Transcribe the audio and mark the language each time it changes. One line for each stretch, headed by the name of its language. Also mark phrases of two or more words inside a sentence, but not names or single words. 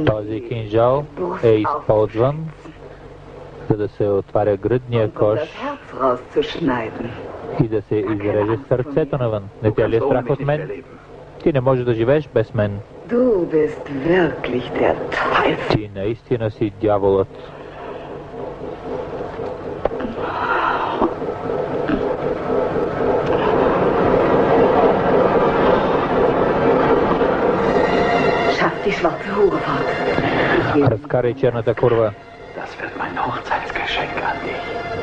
Bulgarian: Този кинжал е използван, за да се отваря гръдния кош
German: das Herz rauszuschneiden.
Bulgarian: и да се изреже сърцето навън. Не те ли е страх от мен? Ти не можеш да живееш без мен.
German: Du bist wirklich der Teufel.
Bulgarian: Ти наистина си дяволът.
German: Schaff die schwarze Hure fort.
Bulgarian: Разкарай черната курва.
German: Das wird mein Hochzeitsgeschenk an dich.